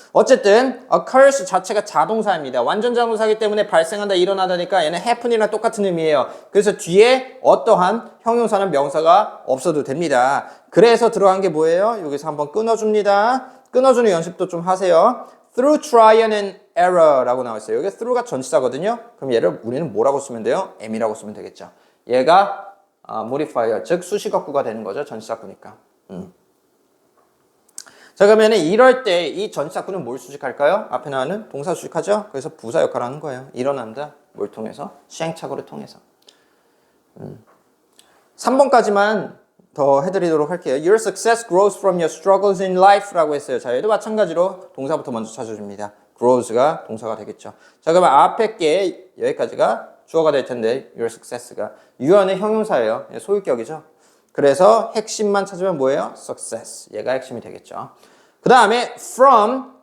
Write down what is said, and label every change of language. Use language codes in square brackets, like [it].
[ko] 어쨌든 occurs 자체가 자동사입니다. 완전 자동사이기 때문에 발생한다, 일어나다니까 얘는 happen이랑 똑같은 의미예요. 그래서 뒤에 어떠한 형용사는 명사가 없어도 됩니다. 그래서 들어간 게 뭐예요? 여기서 한번 끊어줍니다. 끊어주는 연습도 좀 하세요. [en] Through trial and error라고 [ko] 나와 있어요. 여기 through가 전치사거든요. 그럼 얘를 우리는 뭐라고 쓰면 돼요? M이라고 쓰면 되겠죠. 얘가 modifier, 즉 수식어구가 되는 거죠. 전치사구니까. 자, 그러면 이럴 때 이 전치사구는 뭘 수식할까요? 앞에 나오는 동사 수식하죠. 그래서 부사 역할을 하는 거예요. 일어난다. 뭘 통해서? 시행착오를 통해서. 3번까지만 더 해드리도록 할게요. [en] Your success grows from your struggles in life [ko] 라고 했어요. 자, 얘도 마찬가지로 동사부터 먼저 찾아줍니다. grows가 동사가 되겠죠. 자, 그러면 앞에 게 여기까지가 주어가 될 텐데 your success가 you는 형용사예요. 소유격이죠. 그래서 핵심만 찾으면 뭐예요? success. 얘가 핵심이 되겠죠. 그 다음에 from.